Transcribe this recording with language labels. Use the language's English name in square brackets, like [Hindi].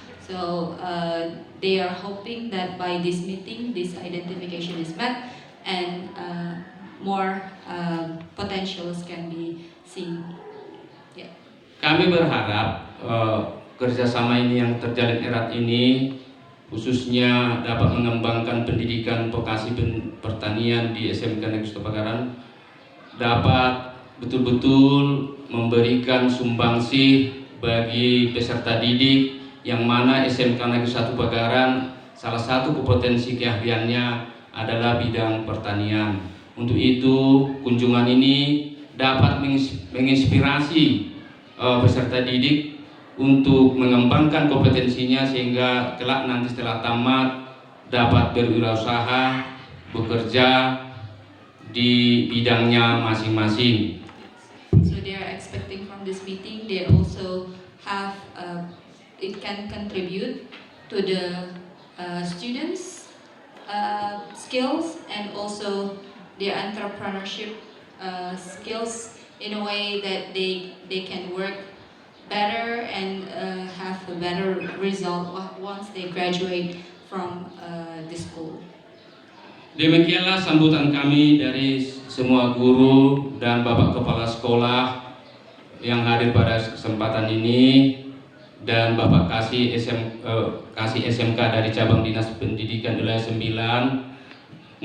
[English] So they are hoping that by this meeting, this identification is met, and more potentials can be seen. Yeah. [Indonesian] Kami berharap kerjasama ini yang terjalin erat ini khususnya dapat mengembangkan pendidikan vokasi pertanian di SMK Negeri 1 Bakaran dapat betul-betul memberikan sumbangsih bagi peserta didik yang mana SMK Negeri 1 Bakaran salah satu kompetensi keahliannya adalah bidang pertanian. Untuk itu kunjungan ini dapat menginspirasi peserta didik untuk mengembangkan kompetensinya sehingga kelak nanti setelah tamat dapat berwirausaha bekerja di bidangnya masing-masing. [English] So they are expecting from this meeting they also have it can contribute to the students' skills and also their entrepreneurship skills in a way that they can work better and have a better result once they graduate from the school. [Indonesian] Demikianlah sambutan kami dari semua guru dan Bapak Kepala Sekolah yang hadir pada kesempatan ini dan Bapak Kasih SMK dari Cabang Dinas Pendidikan Wilayah 9.